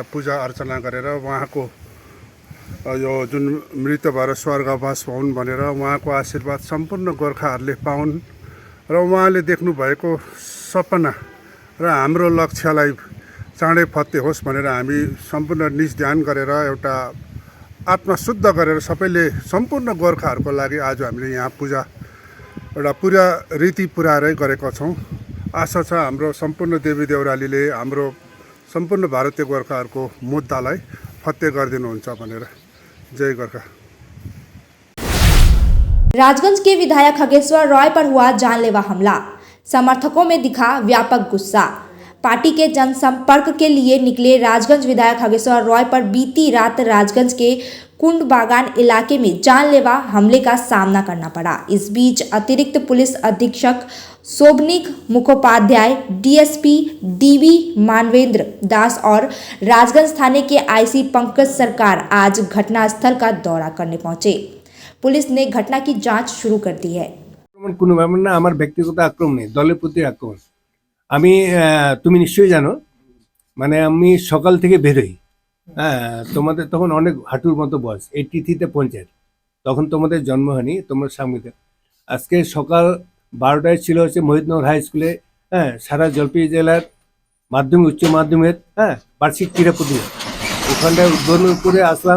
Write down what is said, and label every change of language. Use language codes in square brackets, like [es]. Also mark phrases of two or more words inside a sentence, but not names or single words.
[ne] पूजा अर्चना गरेर उहाँको यो जुन मृत भएर स्वर्गवास हुन् भनेर उहाँको आशीर्वाद सम्पूर्ण गोर्खाहरूले पाउन् र उहाँले देख्नुभएको सपना र हाम्रो लक्ष्यलाई चाँडै फत्ते होस् भनेर हामी सम्पूर्ण निज ध्यान गरेर एउटा आत्मा शुद्ध गरेर सबैले सम्पूर्ण गोर्खाहरूको लागि आज हामीले यहाँ पूजा एउटा पुरा रीति पुऱ्याएरै गरेका छौँ। आशा छ हाम्रो सम्पूर्ण देवी देउरालीले हाम्रो सम्पूर्ण भारतीय गोर्खाहरूको मुद्दालाई फत्ते गरिदिनुहुन्छ भनेर। जय गोर्खा। [hi] राजगंज के विधायक खगेश्वर रॉय पर हुआ जानलेवा हमला, समर्थकों में दिखा व्यापक गुस्सा। पार्टी के जनसंपर्क के लिए निकले राजगंज विधायक खगेश्वर रॉय पर बीती रात राजगंज के कुंड बागान इलाके में जानलेवा हमले का सामना करना पड़ा। इस बीच अतिरिक्त पुलिस अधीक्षक शोभनिक मुखोपाध्याय, डीएसपी डीवी मानवेंद्र दास और राजगंज थाने के आईसी पंकज सरकार आज घटनास्थल का दौरा करने पहुंचे। पुलिस ने घटना की जांच शुरू कर दी है। [bn] কোনো ব্যাপার না, আমার ব্যক্তিগত আক্রমণ নেই, দলের প্রতি আক্রমণ। আমি তুমি নিশ্চয়ই জানো, মানে আমি সকাল থেকে বেরোই, তোমাদের তখন অনেক হাঁটুর মতো বয়স, 83-তে পঞ্চায়েত, তখন তোমাদের জন্ম হয়নি, তোমরা সামনে। আজকে সকাল 12টায় ছিল হচ্ছে মহিদনগর হাই স্কুলে সারা জলপাইগুড়ি জেলার মাধ্যমিক উচ্চ মাধ্যমিক বার্ষিক ক্রীড়া প্রতিযোগিতা, ওখানটায় উদ্বোধন করে আসলাম।